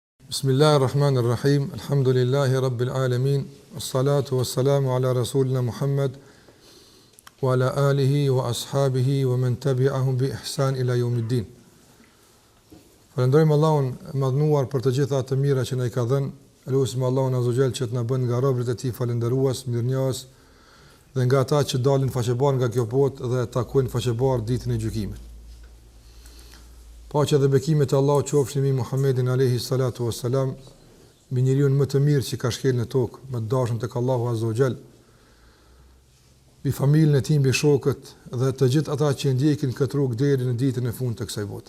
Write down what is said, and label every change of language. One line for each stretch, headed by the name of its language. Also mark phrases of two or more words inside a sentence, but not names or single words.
Arabic: بسم الله الرحمن الرحيم. الحمد لله رب العالمين. والصلاة والسلام على رسولنا محمد وعلى آله وأصحابه ومن تبعهم بإحسان إلى يوم الدين.
Albanian: Falendrojmë Allahun e madhnuar për të gjitha të mira që na i ka dhënë. Lutim Allahun
Arabic: عز وجل
Albanian: që të na bën nga robërit e tij falëndërues, mirënjohës dhe nga ata që dalin faqebar nga kjo botë dhe takojnë faqebar ditën e gjykimit. Paqja dhe bekimet e Allahut qofshin mbi Muhammedin
Arabic: عليه الصلاة والسلام,
Albanian: mbi njeriu më të mirë që ka shkelë në tokë, më të dashur tek Allahu
Arabic: عز وجل,
Albanian: mbi familjen e tij, mbi shokët dhe të gjithë ata që ndjekin këtë rrugë deri në ditën e fundit të kësaj bote.